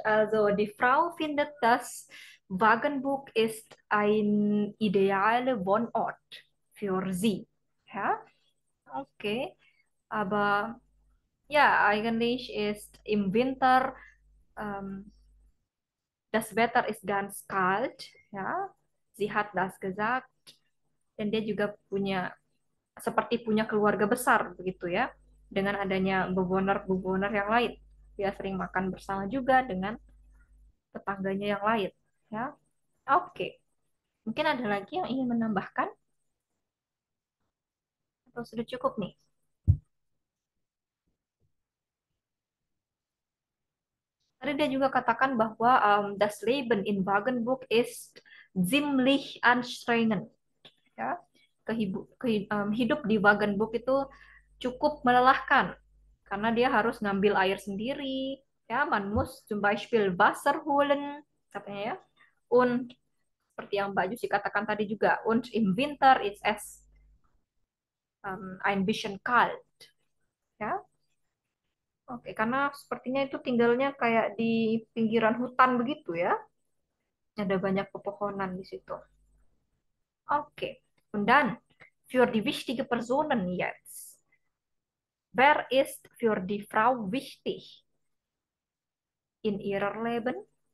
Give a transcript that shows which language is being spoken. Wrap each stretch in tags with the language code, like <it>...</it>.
<de>Also die Frau findet, dass Wagenburg ist ein idealer Wohnort für sie. Ja, okay. Aber ja, eigentlich ist im Winter das Wetter ist ganz kalt. Ja, sie hat das gesagt.</de> <id>Dan dia juga seperti punya keluarga besar begitu ya. Dengan adanya bewoner-bewoner yang lain. Dia sering makan bersama juga dengan tetangganya yang lain. Ya, oke. Mungkin ada lagi yang ingin menambahkan atau sudah cukup nih? Tadi dia juga katakan bahwa</id> <de>das Leben in Wagenburg ist ziemlich anstrengend.</de> <id>Ya, hidup di Wagenburg itu cukup melelahkan karena dia harus ngambil air sendiri.</id> <de>Ya, man muss zum Beispiel Wasser holen,</de> <id>katanya ya.</id> <de>Und</de> <id>seperti yang Mbak Jusi katakan tadi juga,</id> <de>und im Winter ist es ein bisschen kalt.</de> <id>Ya, oke, karena sepertinya itu tinggalnya kayak di pinggiran hutan begitu ya. Ada banyak pepohonan di situ.</id> <de>Oke, und dann für die wichtige Personen jetzt. Wer ist für die Frau wichtig in ihrer Leben?</de>